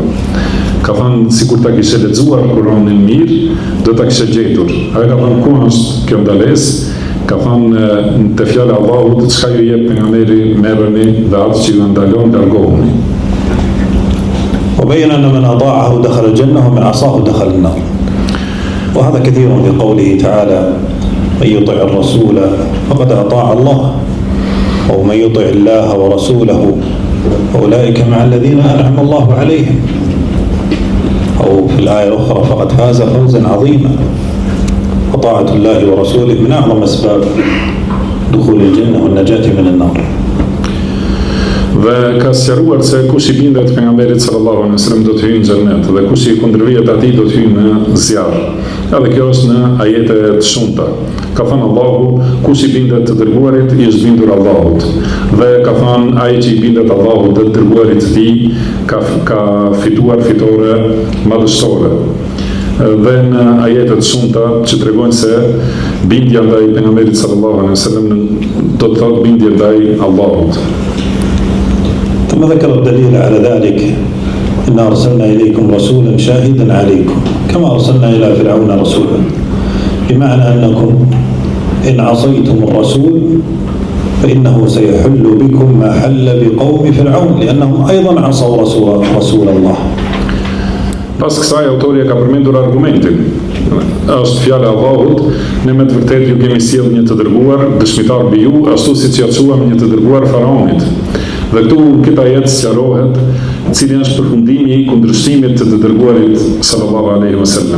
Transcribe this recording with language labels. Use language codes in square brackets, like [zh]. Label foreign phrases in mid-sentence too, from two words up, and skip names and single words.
[sq] Ka thënë sikur ta kishe lexuar Kur'anin mirë, do ta kishe gjetur. Ajo ka thënë ku është kjo ndalesë? Ka thënë te fjala e Allahut, çka ju jep pejgamberi merrni dhe atë që ju ndalon largohuni. [ar] وبين أن من أطاعه دخل الجنة ومن عصاه دخل النار. وهذا كثير في قوله تعالى من يطع الرسول فقد أطاع الله ومن يطع الله ورسوله أولئك مع الذين أنعم الله عليهم. أو في الآية الأخرى فقد فاز فوزا عظيما. وطاعة الله ورسوله من أعظم أسباب دخول الجنة والنجاة من النار. [sq] Dhe ka sqaruar se kush i bindet pejgamberit [ar] صلى الله عليه وسلم [sq] do të hyjë në xhenet dhe kush i kundërvihet atij do të hyjë në zjarr. Edhe kjo është në ajete të shumta. Ka thënë Allahu, kush i bindet të dërguarit i është bindur Allahut. Dhe ka thënë ai që i bindet Allahut dhe të dërguarit të tij ka fituar fitore madhështore. Dhe në ajetet shumta që tregojnë se bindja ndaj pejgamberit [ar] صلى الله عليه وسلم [sq] do të thotë bindje ndaj Allahut. [ar] ثم ذكر الدليل على ذلك إنا أرسلنا إليكم رسولا شاهدا عليكم كما أرسلنا إلى فرعون رسولا، بمعنى أنكم إن عصيتم الرسول فإنه سيحل بكم ما حل بقوم فرعون لأنهم أيضا عصوا رسول الله. [sq] Pas kësaj autori ka përmendur argumentin. Është fjala e Allahut, ne me të vërtetë ju kemi sjellë një të dërguar, dëshmitar mbi ju, ashtu siç ia çuam një të dërguar faraonit. Dhe këtu këtë ajet sqarohet cili është përfundimi i kundërshtimit të dërguarit [ar] صلى الله عليه وسلم.